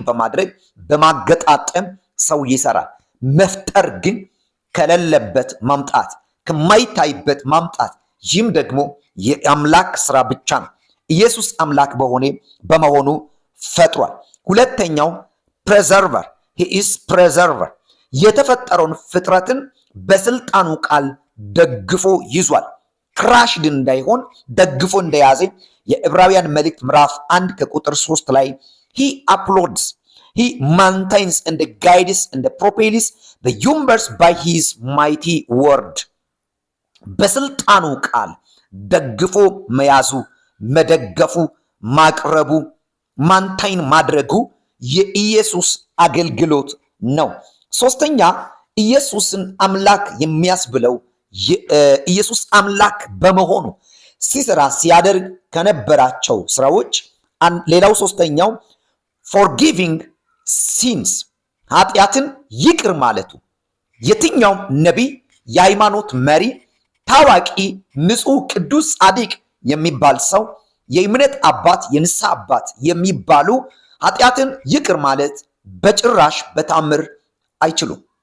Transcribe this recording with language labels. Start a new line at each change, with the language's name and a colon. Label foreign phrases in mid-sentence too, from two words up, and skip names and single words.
Amharic: በማድረግ በማገጣጠም ሰው ይሰራል። መፍጠር ግን ከሌለበት ማምጣት፣ ከማይታይበት ማምጣት፣ ይህም ደግሞ የአምላክ ስራ ብቻ ነው። ኢየሱስ አምላክ በመሆኑ ፈጥሯል። ሁለተኛው ፕሬዘርቨር
English: he is preserver
Amharic: የተፈጠረውን ፍጥረትን በስልጣኑ ቃል ደግፎ ይዟል። ክራሽድ እንዳይሆን ደግፎ እንደያዘ የዕብራውያን መልእክት ምዕራፍ 1 ከቁጥር 3 ላይ
English: he upholds he maintains and guides and propels the universe by his mighty word
Amharic: በስልጣኑ ቃል ደግፎ መያዙ፣ መደገፉ፣ ማቅረቡ፣ ማንታይን ማድረጉ የኢየሱስ አገልግሎት ነው። ሶስተኛ ኢየሱስን አምላክ የሚያስብለው ኢየሱስ አምላክ በመሆኑ ሲሰራ ሲያደርግ ከነበራቸው ስራዎች ሌላው ሶስተኛው
English: forgiving sins
Amharic: ኃጢአትን ይቅር ማለቱ። የትኛውም ነቢይ፣ የሃይማኖት መሪ፣ ታዋቂ፣ ንጹህ፣ ቅዱስ፣ ጻድቅ የሚባል ሰው፣ የእምነት አባት፣ የንስሐ አባት የሚባሉ ኃጢአትን ይቅር ማለት በጭራሽ በታምር አይችሉም።